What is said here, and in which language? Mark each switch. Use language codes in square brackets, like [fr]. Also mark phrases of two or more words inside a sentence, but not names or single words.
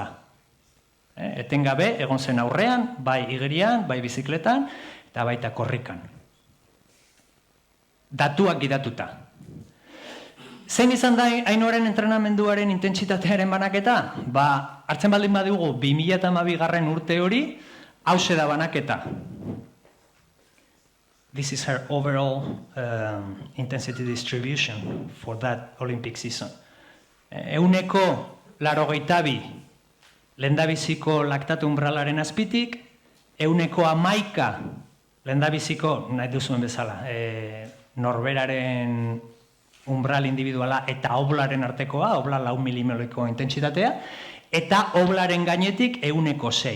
[eu] Etengabe egon zen aurrean, bai igerian, bai bizikletan, eta baita korrikan. Datuak gidatuta. Zein izan da Ainoaren entrenamenduaren intentsitatearen banaketa? Hartzen baldin badugu 2012 urte hori, hause da banaketa. [en] This is her overall intensity distribution for that Olympic season. [eu] 82 lehendabiziko laktatu umbralaren azpitik, 11 lehendabiziko, nahi duzuen bezala, norberaren umbral individuala eta oblaren artekoa, obla 4 milimoleko intentsitatea, eta oblaren gainetik 6.